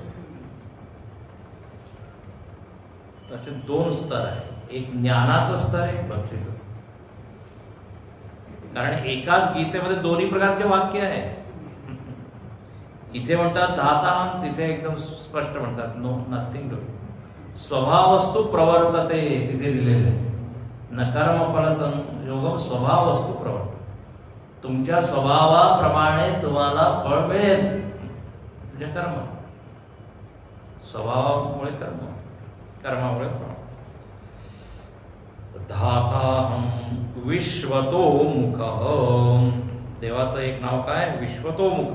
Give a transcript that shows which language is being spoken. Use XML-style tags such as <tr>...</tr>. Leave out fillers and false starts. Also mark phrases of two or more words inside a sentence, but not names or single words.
<mr>असे 2 स्तर आहे, एक ज्ञानाचं स्तर आहे, भक्तीचं स्तर. कारण एकाच गीतेमध्ये दोन्ही प्रकारचे वाक्य आहे. इथे म्हणतात धाता, तिथे एकदम स्पष्ट म्हणतात</mr> <en>no nothing do.</en> <sa>स्वभावस्तु प्रवर्तते</sa> <mr>तिथे दिलेले आहे,</mr> <sa>न कर्म फल संयोग स्वभावस्तु प्रवर्तते.</sa> <mr>तुमच्या स्वभावाप्रमाणे तुम्हाला फळ मिळेल, म्हणजे कर्म. स्वभावामुळे कर्म, कर्मामुळे फळ.</mr> <sa>धाताहं विश्वतोमुख.</sa> <mr>देवाचं एक नाव काय, विश्वतोमुख.</mr>